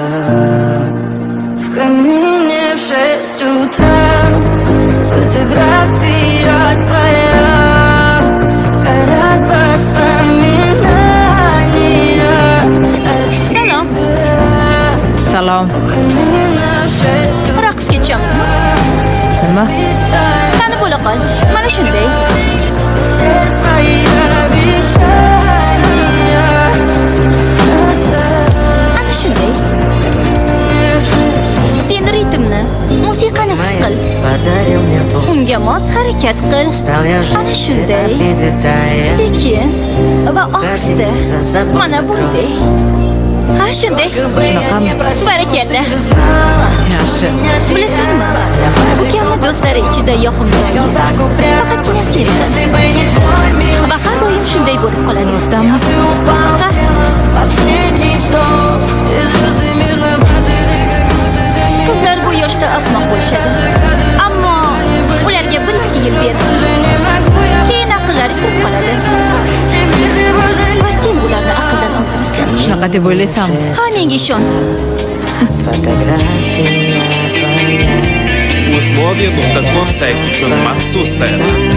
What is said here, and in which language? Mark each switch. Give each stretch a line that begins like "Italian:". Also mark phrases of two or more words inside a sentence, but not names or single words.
Russian: В камине в 6 утра, фотография твоя, горят воспоминания о
Uzbek: Salom.
Russian: тебе.
Uzbek: Salom.
Russian: В камине в 6 утра,
Uzbek: Raqsga tushamiz. Nima? Qani bo'la qol. Mana shunday.
Russian: все твои обещания пустота.
Uzbek: Ana shunday. Sen ritmni, musiqani his qil.
Russian: Подарил мне Бог,
Uzbek: Unga mos harakat qil.
Russian: стал я
Uzbek: Ana
Russian: жить
Uzbek: shunday.
Russian: и детали.
Uzbek: Sekin va ohista. Mana bunday. Ha shunday. Shunaqami? Barakalla. Yaxshi. Bilasanmi? Ukamni do'stlari ichida yoqimtoy. Faqatgina sensan. Va har doim shunday bo'lib qoladi. Rostdanmi? Ha,
Russian: Последний вздох, и звезды мирно падали, как будто для меня
Uzbek: qizlar bu yoshda ahmoq bo'lishadi. Ammo ularga bir ikki yil ber.
Russian: не могу я
Uzbek: Keyin aqllari kirib qoladi.
Russian: теперь ты уже
Uzbek: Va sen ularni aqldan ozdirasan. Shunaqa deb o'ylaysanmi? Ha, menga ishon.
Russian: фотография твоя.
Uzbek: Uzmovi.com sayti uchun maxsus tayyorlandi.